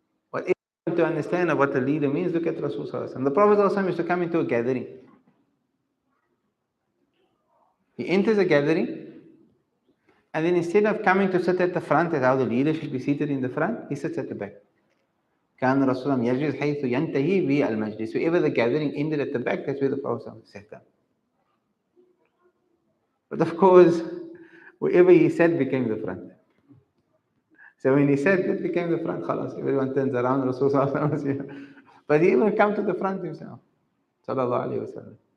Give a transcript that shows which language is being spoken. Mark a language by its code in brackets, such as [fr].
[en] Whatever you want to understand of what a leader means, look at Rasul Sallallahu Alaihi Wasallam. The Prophet Sallallahu Alaihi Wasallam used to come into a gathering. He enters a gathering, and then instead of coming to sit at the front, as how the leader should be seated in the front, he sits at the back. [ar] كان الرسول يجلس حيث ينتهي به المجلس. [en] Wherever the gathering ended at the back, that's where the Prophet sat down. But of course, wherever he sat became the front. So when he sat, it became the front. Khalas, everyone turns around. Rasul was here. But he will come to the front himself. Sallallahu Alaihi Wasallam.